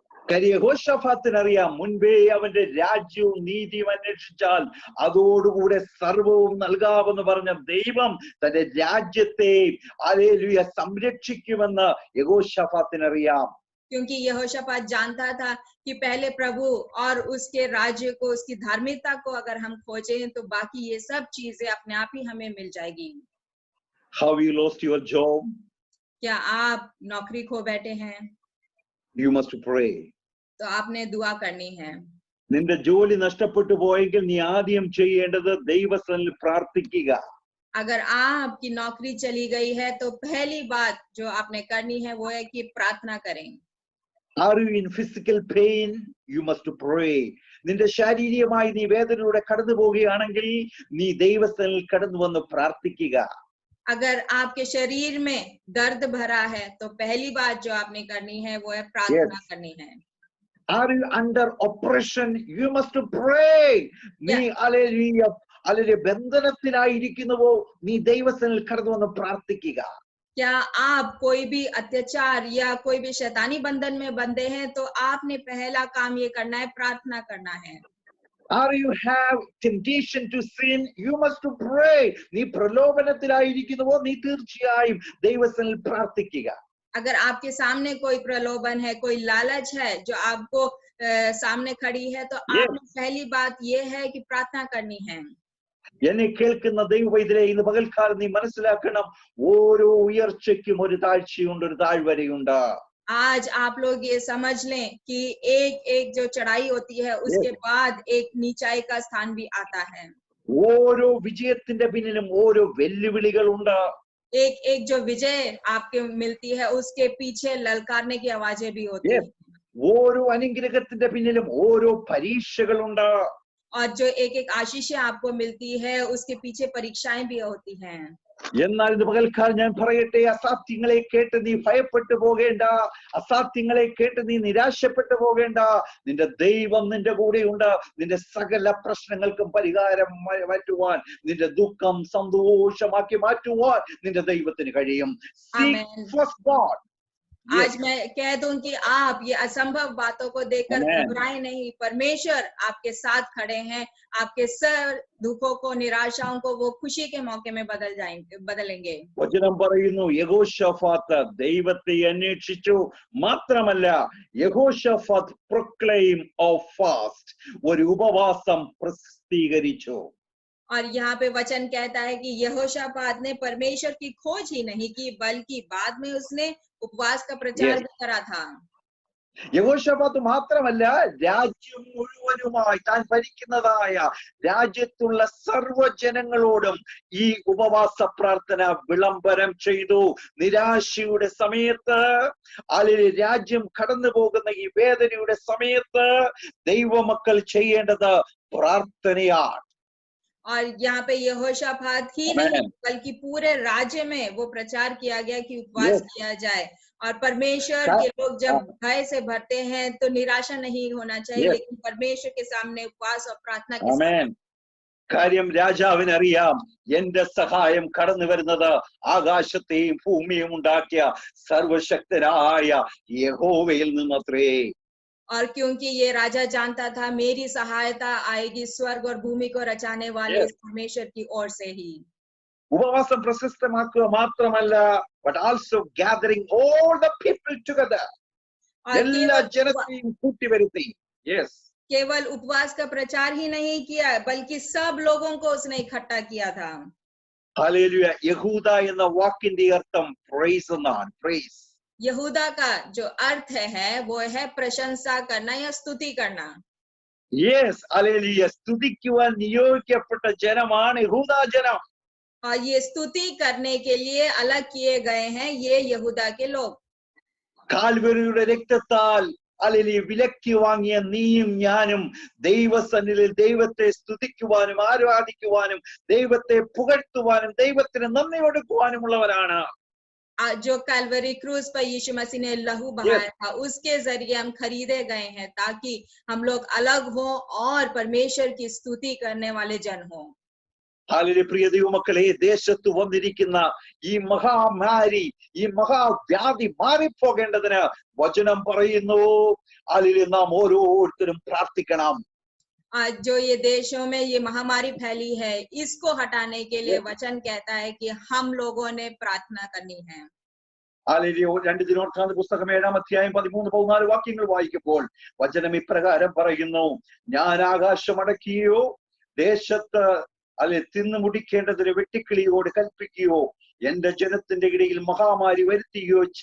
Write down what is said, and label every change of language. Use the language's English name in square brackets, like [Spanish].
[Malayalam] കാര്യം യഹോശാഫാത്തിനറിയാം, മുൻപേ അവന്റെ രാജ്യവും നീതിയും അന്വേഷിച്ചാൽ അതോടുകൂടെ സർവവും നൽകാമെന്ന് പറഞ്ഞ ദൈവം തന്റെ രാജ്യത്തെ ഹല്ലേലൂയ സംരക്ഷിക്കുമെന്ന് യഹോശാഫാത്തിനറിയാം. [Hindi] क्योंकि यहोशापात जानता था कि पहले प्रभु और उसके राज्य को, उसकी धार्मिकता को अगर हम खोजें तो बाकी ये सब चीजें अपने आप ही हमें मिल जाएगी। [English] How you lost your job? [Hindi] क्या आप नौकरी खो बैठे हैं? [English] You must pray. [Hindi] तो आपने दुआ करनी है। [Malayalam] നിന്റെ ജോലി നഷ്ടപ്പെട്ടു പോയെങ്കിൽ നീ ആദ്യം ചെയ്യേണ്ടത് ദൈവസന്നിധിയിൽ പ്രാർത്ഥിക്കുക. [Hindi] अगर आपकी नौकरी चली गई है तो पहली बात जो आपने करनी है वो है कि प्रार्थना करें। [English] Are you in physical pain? You must pray. [Malayalam] നിന്റെ ശാരീരികമായി നീ വേദനയിലൂടെ കടന്നു പോവുകയാണെങ്കിൽ നീ ദൈവസന്നിധിയിൽ കടന്നു വന്ന് പ്രാർത്ഥിക്കുക. [Hindi] अगर आपके शरीर में दर्द भरा है तो पहली बात जो आपने करनी है वो है प्रार्थना करनी है। [English] Are you under oppression? You must pray. [Malayalam] നീ ഹല്ലേലൂയ ഹല്ലേലൂയ ബന്ധനത്തിലായിരിക്കുന്നുവോ നീ ദൈവസന്നിധിയിൽ കടന്നു വന്ന് പ്രാർത്ഥിക്കുക. [Hindi] क्या आप कोई भी अत्याचार या कोई भी शैतानी बंधन में बंधे हैं तो आपने पहला काम ये करना है, प्रार्थना करना है। [English] Are you have temptation to sin? You must pray. [Malayalam] നീ പ്രലോഭനത്തിലായിരിക്കുന്നുവോ നീ തീർച്ചയായും ദൈവസന്നിധിയിൽ പ്രാർത്ഥിക്കുക. [Hindi] अगर आपके सामने कोई प्रलोभन है, कोई लालच है जो आपको सामने खड़ी है तो आपने पहली बात ये है कि प्रार्थना करनी है। [Malayalam] എന്നെ കേൾക്കുന്ന ദൈവവൈദ്യരെ ഇന്ന് പകൽക്കാലം നീ മനസ്സിലാക്കണം, ഓരോ ഉയർച്ചയ്ക്കും ഒരു താഴ്ചയുണ്ട്, ഒരു താഴ്വരയുണ്ട്. [Hindi] आज आप लोग ये समझ लें कि एक एक जो चढ़ाई होती है उसके बाद एक नीचाई का स्थान भी आता है। [Malayalam] ഓരോ വിജയത്തിന്റെ പിന്നിലും ഓരോ വെല്ലുവിളികളുണ്ട്. [Hindi] एक एक जो विजय आपके मिलती है उसके पीछे ललकारने की आवाजें भी होती है। [Malayalam] ഓരോ അനുഗ്രഹത്തിന്റെ പിന്നിലും ഓരോ പരീക്ഷകളുണ്ട്. [Hindi] और जो एक एक आशीषें आपको मिलती है उसके पीछे परीक्षाएं भी होती हैं। [Malayalam] എന്നാൽ ഇന്ന് പകൽക്കാലം ഞാൻ പറയട്ടെ, അസാധ്യങ്ങളെ കേട്ട് നീ ഭയപ്പെട്ടു പോകേണ്ട, അസാധ്യങ്ങളെ കേട്ട് നീ നിരാശപ്പെട്ടു പോകേണ്ട. നിന്റെ ദൈവം നിന്റെ കൂടെയുണ്ട്. നിന്റെ സകല പ്രശ്നങ്ങൾക്കും പരിഹാരം മാറ്റുവാൻ, നിന്റെ ദുഃഖം സന്തോഷമാക്കി മാറ്റുവാൻ നിന്റെ ദൈവത്തിന് കഴിയും. [English] Seek first God. [Hindi] आज मैं कह दूं कि आप ये असंभव बातों को देखकर घबराएं नहीं। परमेश्वर आपके साथ खड़े हैं। आपके सब दुखों को, निराशाओं को वो खुशी के मौके में बदलेंगे। [Malayalam] വചനം പറയുന്നു, യഹോശാഫാത്ത് ദൈവത്തെ അന്വേഷിച്ചു, മാത്രമല്ല യഹോശാഫാത്ത് [English] proclaim of fast, [Malayalam] ഒരു ഉപവാസം പ്രസിദ്ധീകരിച്ചു. [Hindi] और यहाँ पे वचन कहता है कि यहोशापात ने परमेश्वर की खोज ही नहीं की बल्कि बाद में उसने उपवास का प्रचार भी करा था। [Malayalam] യഹോശാഫാത്ത് മാത്രമല്ല, രാജ്യം മുഴുവനുമായി താൻ ഭരിക്കുന്നതായ രാജ്യത്തുള്ള സർവ്വജനങ്ങളോടും ഈ ഉപവാസ പ്രാർത്ഥന വിളംബരം ചെയ്തു. നിരാശയുടെ സമയത്ത്, അല്ലെങ്കിൽ രാജ്യം കടന്നു പോകുന്ന ഈ വേദനയുടെ സമയത്ത് ദൈവമക്കൾ ചെയ്യേണ്ടത് പ്രാർത്ഥനയാണ്. [Hindi] और यहाँ पे यहोशापात ही नहीं बल्कि पूरे राज्य में वो प्रचार किया गया कि उपवास किया जाए। और परमेश्वर के लोग जब भय से भरते हैं तो निराशा नहीं होना चाहिए, लेकिन परमेश्वर के सामने उपवास और प्रार्थना के साथ। [Malayalam] കാര്യം രാജാവിനറിയാം, എന്റെ സഹായം കടന്നു വരുന്നത് ആകാശത്തെയും ഭൂമിയും ഉണ്ടാക്കിയ സർവശക്തനായ യഹോവയിൽ നിന്നത്രേ. [Hindi] और क्योंकि ये राजा जानता था मेरी सहायता आएगी स्वर्ग और भूमि को रचाने वाले परमेश्वर की ओर से ही। [Malayalam] ഉപവാസം പ്രശസ്തമാക്കുക മാത്രമല്ല, [English] but also gathering all the people together. [Malayalam] എല്ലാ ജനത്തെയും കൂട്ടിവരുത്തി. [English] Yes. [Hindi] केवल उपवास का प्रचार ही नहीं किया बल्कि सब लोगों को उसने इकट्ठा किया था। [English] Hallelujah. [Malayalam] യഹൂദ എന്ന വാക്കിന്റെ അർത്ഥം praise എന്നാണ്. [English] Praise. [Hindi] यहूदा का जो अर्थ है वो है प्रशंसा करना या स्तुति करना। [English] Yes, [Malayalam] hallelujah. സ്തുതിക്കുവാൻ നിയോഗിക്കപ്പെട്ട ജനമാണ് യഹൂദ ജനം. [Hindi] और ये स्तुति करने के लिए अलग किए गए हैं ये यहूदा के लोग। [Malayalam] കാൽവരിയുടെ രക്തത്താൽ അല്ലെങ്കിൽ വിലക്കി വാങ്ങിയ നീയും ഞാനും ദൈവസന്നിധിയിൽ ദൈവത്തെ സ്തുതിക്കുവാനും ആരാധിക്കുവാനും ദൈവത്തെ പുകഴ്ത്തുവാനും ദൈവത്തിന് നന്ദി കൊടുക്കുവാനുമുള്ളവരാണ്. [Hindi] जो कैलवरी क्रूज पर यीशु मसीह ने लहू बहाया था उसके जरिए हम खरीदे गए हैं ताकि हम लोग अलग हो और परमेश्वर की स्तुति करने वाले जन हो। [Malayalam] ഹാലലൂയ. പ്രിയ ദൈവമക്കളെ, ദേശത്ത് വന്നിരിക്കുന്ന ഈ മഹാമാരി, ഈ മഹാവ്യാധി മാറിപ്പോകേണ്ടതിന് വചനം പറയുന്നു, ഹാലലൂയ, നാം ഓരോരുത്തരും പ്രാർത്ഥിക്കണം. [Hindi] जो ये देशों में ये महामारी फैली है इसको हटाने के लिए वचन कहता है कि हम लोगों ने प्रार्थना करनी है। [Malayalam] ഹാലലൂയ. 2 ദിനവൃത്താന്ത പുസ്തകം 7-ാം അധ്യായം 13-14 വാക്യങ്ങൾ വായിക്കുമ്പോൾ വചനം ഇപ്രകാരം പറയുന്നു, ഞാൻ ആകാശമടക്കിയോ ദേശത്ത് തിന്നു മുടിക്കേണ്ടതിന് വെട്ടിക്കിളിയോട് കൽപ്പിക്കുകയോ എന്റെ ജനത്തിന്റെ ഇടയിൽ മഹാമാരി വരുത്തുകയോ